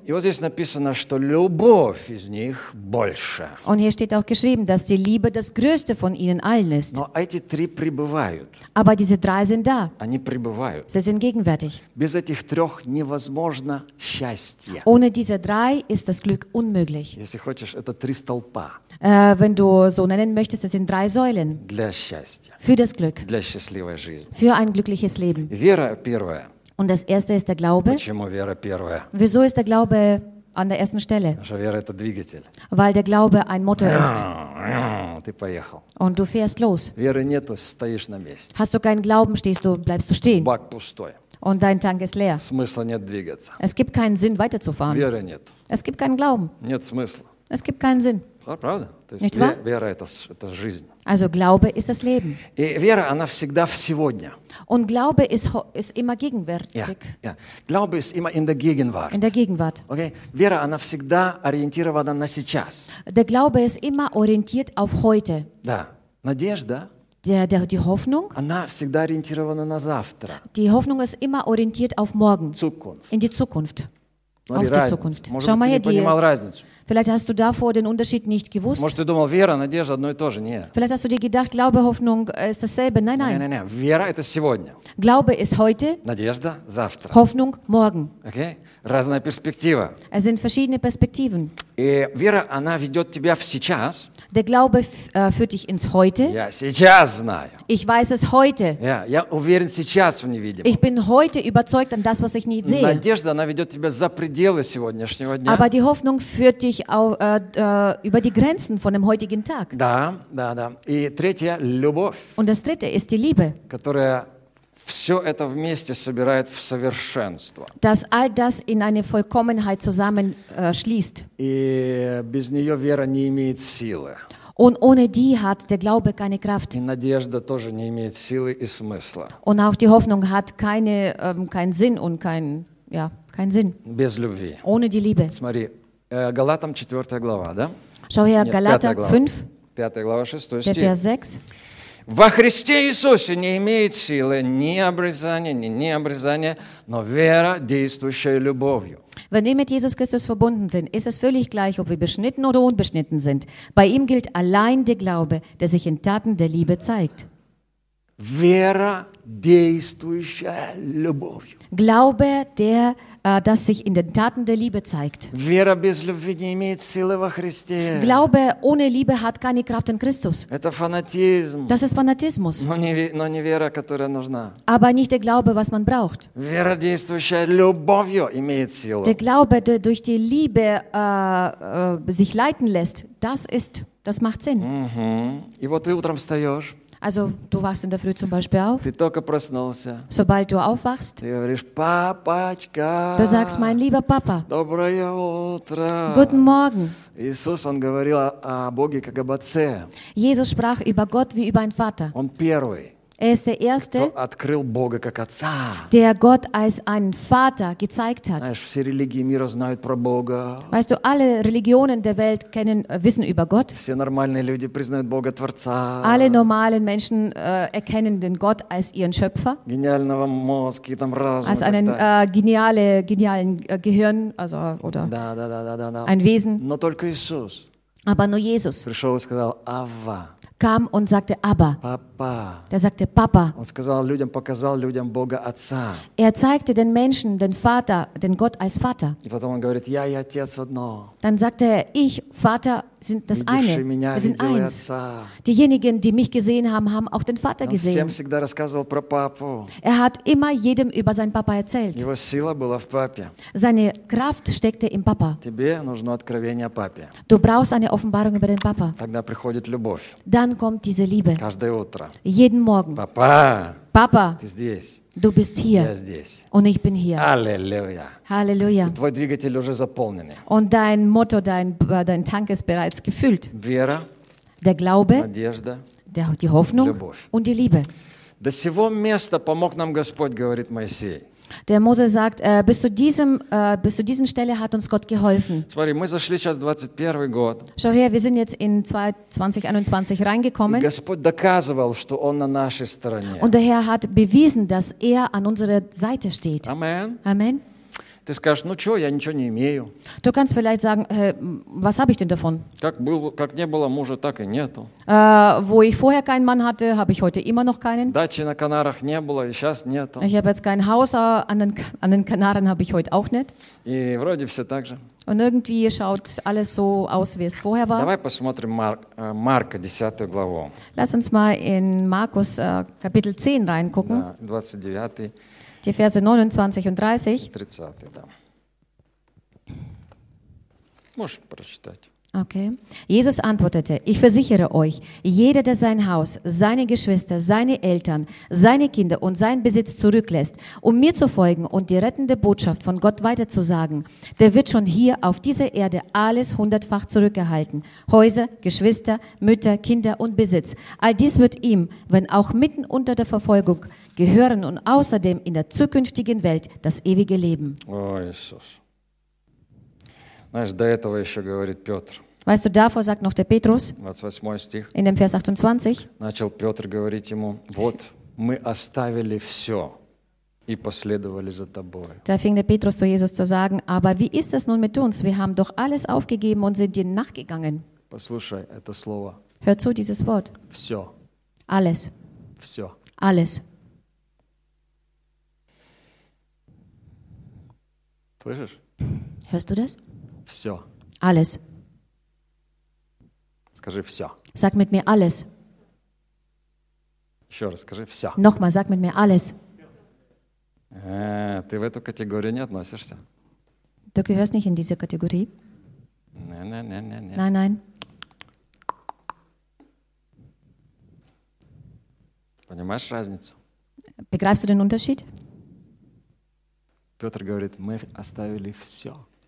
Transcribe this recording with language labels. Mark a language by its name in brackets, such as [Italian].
[Russian] И вот здесь написано, что любовь из них больше. [German] Und hier steht auch geschrieben, dass die Liebe das größte von ihnen allen ist. [Russian] Но эти три пребывают. [German] Aber diese drei sind da. [Russian] Они пребывают. [German] Sie sind gegenwärtig. [Russian] Без этих трех невозможно счастье. [German] Ohne diese drei ist das Glück unmöglich. [Russian] Если хочешь, это три столпа. [German] Wenn du so nennen möchtest, das sind drei Säulen. [Russian] Для счастья. [German] Für das Glück. [Russian] Для счастливой жизни. [German] Für ein glückliches Leben. [Russian] Вера первая. [German] Und das erste ist der Glaube. [Russian] Почему вера первая? [German] Wieso ist der Glaube an der ersten Stelle? [Russian] Потому что вера это двигатель. [German] Weil der Glaube ein Motor ist. [Russian] Ты поехал. [German] Und du fährst los. [Russian] Веры нету, стоишь на месте. [German] Hast du keinen Glauben, stehst du, bleibst du stehen. [Russian] Бак пустой. [German] Und dein Tank ist leer. [Russian] Смысла нет двигаться. [German] Es gibt keinen Sinn, weiterzufahren. [Russian] Веры нет. [German] Es gibt keinen Glauben. [Russian] Нет смысла. [German] Es gibt keinen Sinn. [Russian] Правда? То есть, [German] Nicht wahr? [Russian] Вера это жизнь. [German] Also Glaube ist das Leben. [Russian] И вера, она всегда в сегодня. [German] Und Glaube ist immer gegenwärtig. [English] Yeah, yeah. [German] Glaube ist immer in der Gegenwart. In der Gegenwart. [English] Okay? [Russian] Вера, она всегда ориентирована на сейчас. [German] Der Glaube ist immer orientiert auf heute. [Russian] Да. Надежда. [German] Die Hoffnung, [Russian] она всегда ориентирована на завтра. [German] Die Hoffnung ist immer orientiert auf morgen. Zukunft. In die Zukunft. [Russian] Смотри, [German] Die Zukunft. [Russian] Может, [German] Schau mal hier, die, [Russian] понимал разницу. [German] Vielleicht hast du davor den Unterschied nicht gewusst. [Russian] Может, ты думал, вера, надежда, одно и то же. Нет. [German] Vielleicht hast du dir gedacht, Glaube, Hoffnung ist dasselbe. Nein, nein. Nein, nein, nein. [Russian] Вера это сегодня. [German] Glaube ist heute. [Russian] Надежда завтра. [German] Hoffnung morgen. [Russian] Okay? Разная перспектива. [German] Es sind verschiedene Perspektiven. [Russian] И вера, она ведет тебя в сейчас. [German] Der Glaube führt dich ins Heute. [Russian] Я сейчас знаю. [German] Ich weiß es heute. [Russian] Я, я уверен сейчас в невидимом. [German] Ich bin heute überzeugt an das, was ich nicht sehe. [Russian] Надежда, она ведет тебя за пределы сегодняшнего дня. [German] Aber die Hoffnung führt dich auf, über die Grenzen von dem heutigen Tag. [Russian] Да, да, да. И третье, любовь. [German] Und das dritte ist die Liebe. [Russian] Которая все это вместе собирает в совершенство. [German] Dass all das in eine Vollkommenheit zusammenschließt. [Russian] И без нее вера не имеет силы. [German] Und ohne die hat der Glaube keine Kraft. [Russian] И надежда тоже не имеет силы и смысла. [German] Und auch die Hoffnung hat keine, keinen Sinn und keinen, ja, keinen Sinn. [Russian] Без любви. [German] Ohne die Liebe. [Russian] Смотри, Галатам 4 глава, да? [German] Schau her, Galater 5. [Russian] 5 глава, 6 стих. [German] Vers 6. [Russian] Во Христе Иисусе не имеет силы ни обрезания, ни необрезания, но вера, действующая любовью. [German] Wenn wir mit Jesus Christus verbunden sind, ist es völlig gleich, ob wir beschnitten oder unbeschnitten sind. Bei ihm gilt allein der Glaube, der sich in Taten der Liebe zeigt. [Russian] Вера, действующая любовью. [German] Glaube, der das sich in den Taten der Liebe zeigt. [Russian] Вера без любви не имеет силы во Христе. [German] Glaube ohne Liebe hat keine Kraft in Christus. [Russian] Это фанатизм. [German] Das ist Fanatismus. [Russian] Но не вера, которая нужна. [German] Aber nicht der Glaube, was man braucht. [Russian] Вера, действующая любовью, имеет силу. [German] Der Glaube, der durch die Liebe sich leiten lässt, das macht Sinn. [Russian] Mm-hmm. И вот ты утром встаешь. [German] Also, du wachst in der Früh zum Beispiel auf. [Russian] Ты только проснулся. [German] Sobald du aufwachst. [Russian] Ты говоришь, папочка. [German] Du sagst, mein lieber Papa. [Russian] Доброе утро. [German] Guten Morgen. [Russian] Иисус, он говорил о Боге как об отце. [German] Jesus sprach über Gott wie über einen Vater. [Russian] Он первый. [German] Er ist der Erste, [Russian] кто открыл Бога как отца. [German] Der Gott als einen Vater gezeigt hat. [Russian] Знаешь, все религии мира знают про Бога. [German] Weißt du, alle Religionen der Welt wissen über Gott. [Russian] Все нормальные люди признают Бога Творца. [German] Alle normalen Menschen erkennen den Gott als ihren Schöpfer. [Russian] Гениального мозга, там разум. [German] Als einen genialen Gehirn, also oder [Russian] да, да, да, да, да, да. [German] Ein Wesen. [Russian] Но только Иисус. [German] Aber nur Jesus. [Russian] Пришел и сказал: «Авва». [German] Kam und sagte Abba. Papa. Der sagte Papa. [Russian] Он сказал людям, показал людям Бога Отца. [German] Er zeigte den Menschen den Vater, den Gott als Vater. [Russian] И потом он говорит, я и отец одно. [German] Dann sagte er, ich, Vater, sind das eine. [Russian] Меня, [German] Wir sind eins. [Russian] Отца. [German] Diejenigen, die mich gesehen haben, haben auch den Vater [Russian] он [German] gesehen. [Russian] Всем всегда рассказывал про папу. [German] Er hat immer jedem über seinen Papa erzählt. [Russian] Его сила была в папе. [German] Seine Kraft steckte im Papa. [Russian] Тебе нужно откровение о папе. [German] Du brauchst eine Offenbarung über den Papa. [Russian] Тогда приходит любовь. [German] Dann kommt diese Liebe. [Russian] Каждое утро. [German] Jeden Morgen. Papa. Papa. [Russian] Ты здесь. [German] Du bist hier. [Russian] Я здесь. [German] Und ich bin hier. Halleluja. Halleluja. [Russian] И твой двигатель уже заполнен. [German] Und dein Motto, dein Tank ist bereits gefüllt. [Russian] Вера. [German] Der Glaube. [Russian] Надежда. [German] Die Hoffnung. [Russian] Любовь. [German] Und die Liebe. [Russian] До сего места помог нам Господь, говорит Моисей. [German] Der Mose sagt, bis zu diesem Stelle hat uns Gott geholfen. [Russian] Смотри, мы зашли сейчас 21 год. [German] Schau her, wir sind jetzt in 2021 reingekommen. [Russian] И Господь доказывал, что Он на нашей стороне. [German] Und der Herr hat bewiesen, dass Er an unserer Seite steht. Amen. Amen. [Russian] Ты скажешь, ну что, я ничего не имею. [German] Du kannst vielleicht sagen, was habe ich denn davon? [Russian] Как не было мужа, так и нету. [German] Wo ich vorher keinen Mann hatte, habe ich heute immer noch keinen. [Russian] Дачи на Канарах не было, и сейчас нету. [German] Ich habe jetzt kein Haus, aber an den Kanaren habe ich heute auch nicht. [Russian] И вроде все так же. [German] Und irgendwie schaut alles so aus, wie es vorher war. [Russian] Давай посмотрим Марка 10 главу. [German] Lass uns mal in Markus Kapitel 10 reingucken. [Russian] Да, 29. [German] Die Verse 29 und 30. [Russian] 30, да. Можешь прочитать. [English] Okay. [German] Jesus antwortete, ich versichere euch, jeder, der sein Haus, seine Geschwister, seine Eltern, seine Kinder und seinen Besitz zurücklässt, um mir zu folgen und die rettende Botschaft von Gott weiterzusagen, der wird schon hier auf dieser Erde alles hundertfach zurückgehalten. Häuser, Geschwister, Mütter, Kinder und Besitz. All dies wird ihm, wenn auch mitten unter der Verfolgung, gehören und außerdem in der zukünftigen Welt das ewige Leben. [English] Oh, Jesus. [Russian] Знаешь, до этого еще говорит Петр. [German] Weißt du, davor sagt noch der Petrus. [Russian] 28 стих. [German] In dem Vers 28. [Russian] Начал Петр говорить ему: Вот мы оставили все и последовали за тобой. [German] Da fing der Petrus zu Jesus zu sagen: Aber wie ist es nun mit uns? Wir haben doch alles aufgegeben und sind dir nachgegangen. [Russian] Послушай это слово. [German] Hör zu, dieses Wort. [Russian] Все. [German] Alles. [Russian] Все. [German] Alles. [Russian] Слышишь? [German] Hörst du das? [Russian] Все. [German] Alles. [Russian] Скажи все. [German] Sag mit mir alles. [Russian] Еще раз скажи все. [German] Nochmal, sag mit mir alles. [Russian] Ты в эту категорию не относишься. [German] Du gehörst nicht in diese Kategorie. Nein. Nein, nein. [Russian] Понимаешь разницу? [German] Begreifst du den Unterschied? [Russian] Петр говорит, мы оставили все.